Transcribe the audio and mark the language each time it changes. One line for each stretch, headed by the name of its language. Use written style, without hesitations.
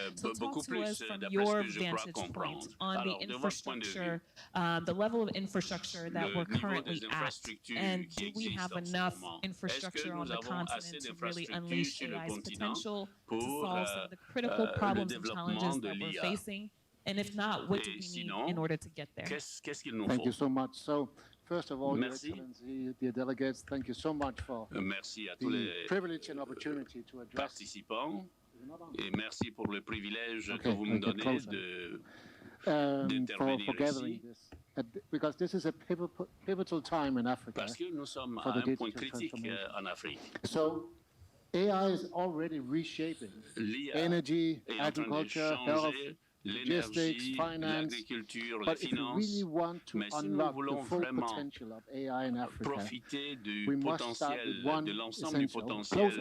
English: So talk to us from your vantage point on the infrastructure, the level of infrastructure that we're currently at, and do we have enough infrastructure on the continent to really unleash AI's potential to solve some of the critical problems and challenges that we're facing? And if not, what do we need in order to get there? Thank you so much. So, first of all, Your Excellency, dear delegates, thank you so much for the privilege and opportunity to address.
French: Participants, et merci pour le privilège que vous me donnez d'intervenir ici.
English: Because this is a pivotal time in Africa.
French: Parce que nous sommes à un point critique en Afrique.
English: So, AI is already reshaping energy, agriculture, health, logistics, finance, but if we really want to unlock the full potential of AI in Africa, we must start with one essential. Closer.